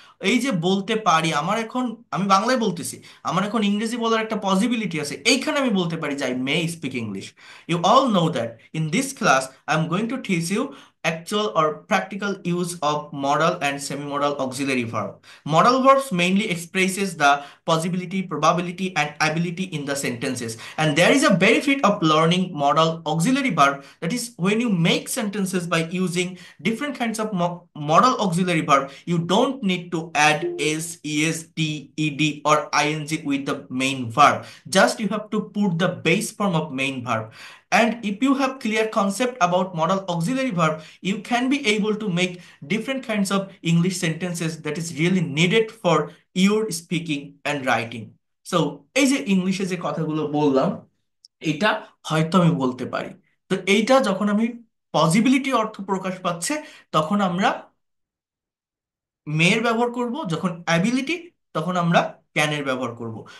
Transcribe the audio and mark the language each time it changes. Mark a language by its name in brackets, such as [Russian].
[Bangla] এই যে বলতে পারি, আমার এখন, আমি বাংলায় বলতেছি, আমার এখন ইংরেজি বলার একটা পসিবিলিটি আছে, এইখানে আমি বলতে পারি যে [English] I may speak English. You all know that in this class I am going to teach you actual or practical use of modal and semi-modal auxiliary verb. Modal verbs mainly expresses the possibility, probability, and ability in the sentences. And there is a benefit of learning modal auxiliary verb. That is, when you make sentences by using different kinds of modal auxiliary verb, you don't need to add s, es, d, ed, or ing with the main verb. Just you have to put the base form of main verb. And if you have clear concept about modal auxiliary verb, you can be able to make different kinds of English sentences that is really needed for your speaking and writing. [Bangla] So এই যে ইংলিশে যে কথাগুলো বললাম, এটা হয়তো আমি বলতে পারি। তো এইটা যখন আমি পসিবিলিটি অর্থ প্রকাশ পাচ্ছে, তখন আমরা মেয়ের ব্যবহার করব, যখন অ্যাবিলিটি, তখন আমরা ক্যানের ব্যবহার করব।